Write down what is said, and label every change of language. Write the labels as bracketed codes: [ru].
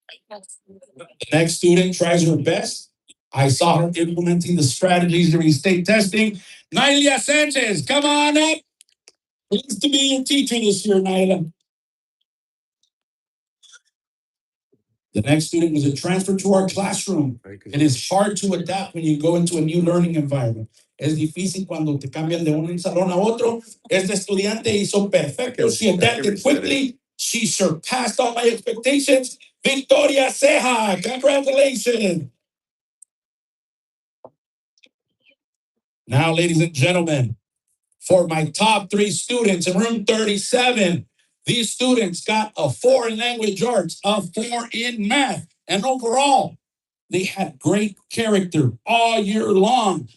[en] The next student tries her best. I saw her implementing the strategies during state testing. Nylia Sanchez, come on up. Pleased to be your teacher this year, Nyla. The next student was a transfer to our classroom. It is hard to adapt when you go into a new learning environment. [es] Es difícil cuando te cambian de un salón a otro. Este estudiante hizo perfecto. [en] She adapted quickly. She surpassed all my expectations. Victoria Ceja, congratulations. Now, ladies and gentlemen, for my top 3 students in room 37, these students got a 4 in language arts, a 4 in math, and overall, they had great character all year long.